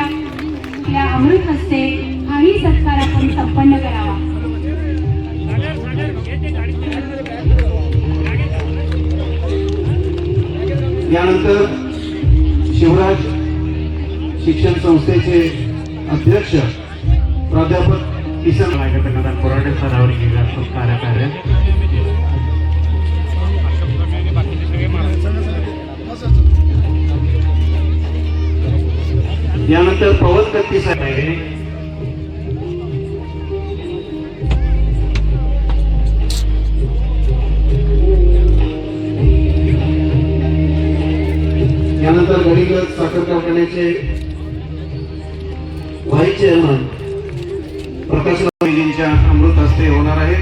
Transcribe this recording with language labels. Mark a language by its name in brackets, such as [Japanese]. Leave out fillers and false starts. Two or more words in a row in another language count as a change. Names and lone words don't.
[Marathi] या अमृत हस्ते हाही सत्कार आपण संपन्न करावा. यानंतर शिवराज शिक्षण संस्थेचे अध्यक्ष प्राध्यापक किसन [Kannada] ಆಗಿರ್ತಕ್ಕಂಥ ಕೊರಟೆ ಸರ್ ಅವರಿಗೆ ಈಗ ಸತ್ಕಾರ ಕಾರ್ಯ. [Marathi] यानंतर पवन कत्ती साहेब आहे. यानंतर गडिंग्लज साखर कारखान्याचे [English] vice chairman [Marathi] प्रकाश रावजींच्या अमृत हस्ते होणार आहे.